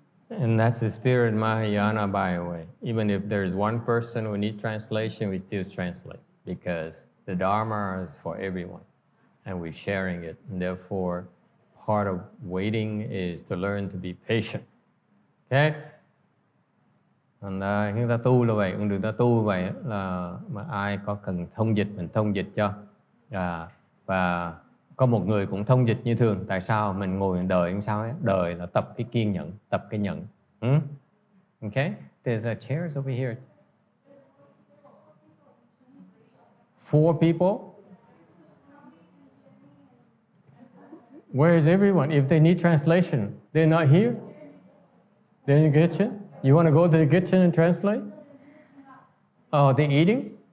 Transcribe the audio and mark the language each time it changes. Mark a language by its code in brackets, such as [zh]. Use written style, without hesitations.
[en] And that's the spirit Mahayana, by the way. Even if there's one person who needs translation, we still translate, because the Dharma is for everyone, and we're sharing it. And therefore, part of waiting is to learn to be patient. Okay? [vi] Còn chúng ta tu là vậy, con đường ta tu vậy là mà ai có cần thông dịch mình thông dịch cho. Và có một người cũng thông dịch như thường. Tại sao mình ngồi đợi làm sao ấy? Đợi là tập cái kiên nhẫn, tập cái nhẫn. [en] Okay? There's a chairs over here. 4 people. Where is everyone? If they need translation, they're not here. They're in the kitchen. You want to go to the kitchen and translate? Oh, they're eating?